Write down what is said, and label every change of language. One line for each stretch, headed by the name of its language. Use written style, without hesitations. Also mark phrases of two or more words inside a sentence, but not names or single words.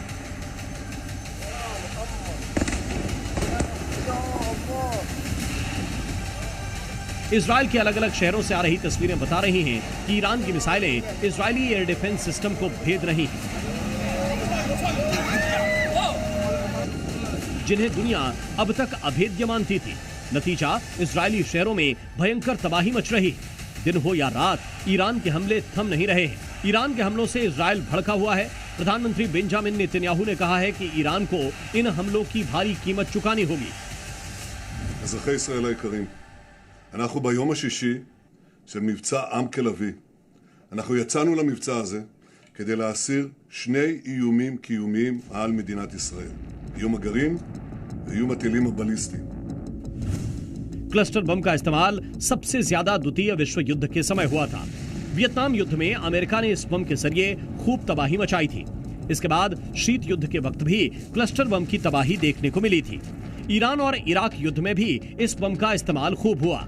Hindi: इजरायल के अलग अलग शहरों से आ रही तस्वीरें बता रही हैं कि ईरान की मिसाइलें इजरायली
English: air defense system
Hindi: को भेद रही हैं, जिन्हें दुनिया अब तक अभेद्य मानती थी। नतीजा, इजरायली शहरों में भयंकर तबाही मच रही है। दिन हो या रात, ईरान के हमले थम नहीं रहे हैं। ईरान के हमलों से इजरायल भड़का हुआ है। प्रधानमंत्री बेंजामिन नेतन्याहू ने कहा है कि ईरान को इन हमलों की भारी कीमत चुकानी होगी।
Hebrew: אזרחי ישראל היקרים, אנחנו ביום השישי של מבצע עם כלבי. אנחנו יצאנו למבצע הזה כדי להסיר שני איומים קיומיים על מדינת ישראל. איום הגרעין ואיום הטילים הבליסטיים.
English: cluster bomb
Hindi: का इस्तेमाल सबसे ज्यादा द्वितीय विश्व युद्ध के समय हुआ था। वियतनाम युद्ध में अमेरिका ने इस बम के जरिए खूब तबाही मचाई थी। इसके बाद शीत युद्ध के वक्त भी
English: cluster bomb
Hindi: की तबाही देखने को मिली थी। ईरान और इराक युद्ध में भी इस बम का इस्तेमाल खूब हुआ।